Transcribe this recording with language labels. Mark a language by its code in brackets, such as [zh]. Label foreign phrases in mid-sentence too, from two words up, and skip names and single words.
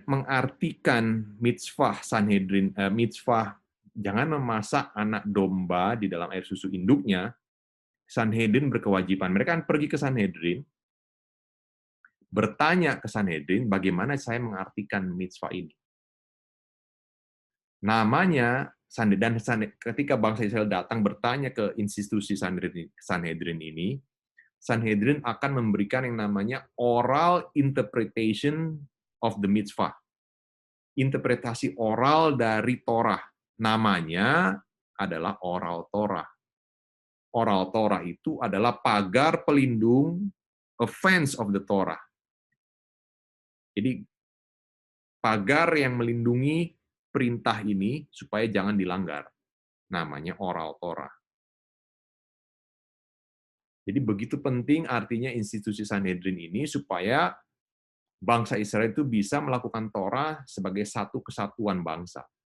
[id] mengartikan mitzvah Sanhedrin, mitzvah jangan memasak anak domba di dalam air susu induknya, Sanhedrin berkewajiban. Mereka akan pergi ke Sanhedrin, bertanya ke Sanhedrin, bagaimana saya mengartikan mitzvah ini. Namanya, dan ketika bangsa Israel datang bertanya ke institusi Sanhedrin ini, Sanhedrin akan memberikan yang namanya [en] oral interpretation of the mitzvah. [id] Interpretasi oral dari Torah. Namanya adalah oral Torah. Oral Torah itu adalah pagar pelindung, [en] a fence of the Torah. [id] Jadi pagar yang melindungi perintah ini supaya jangan dilanggar. Namanya oral Torah. Jadi begitu penting artinya institusi Sanhedrin ini supaya bangsa Israel itu bisa melakukan Torah sebagai satu kesatuan bangsa.